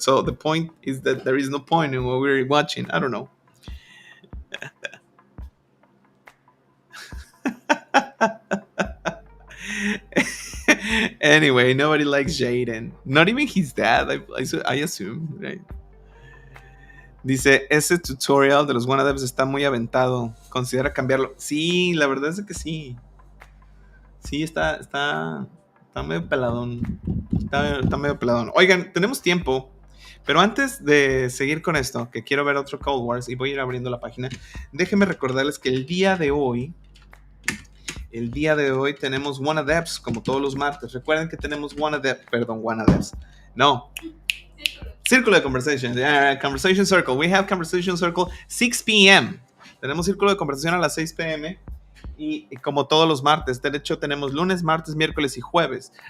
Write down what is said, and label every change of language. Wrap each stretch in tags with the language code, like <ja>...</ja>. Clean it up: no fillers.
<en>So the point is that there is no point in what we're watching. I don't know. Anyway, nobody likes Jaden. Not even his dad, I assume, right?</en> <es>Dice, ese tutorial de los WannaDevs está muy aventado. ¿Considera cambiarlo? Sí, la verdad es que sí. Sí, está medio peladón. Está medio peladón. Oigan, tenemos tiempo. Pero antes de seguir con esto, que quiero ver otro Cold Wars y voy a ir abriendo la página, déjenme recordarles que el día de hoy tenemos WannaDevs, como todos los martes. Recuerden que tenemos WannaDevs. No. Círculo de</es> <en>conversation. Conversation circle. We have conversation circle 6 p.m.</en> <es>Tenemos círculo de conversación a las 6 p.m. Y como todos los martes, de hecho tenemos lunes, martes, miércoles y jueves.</es>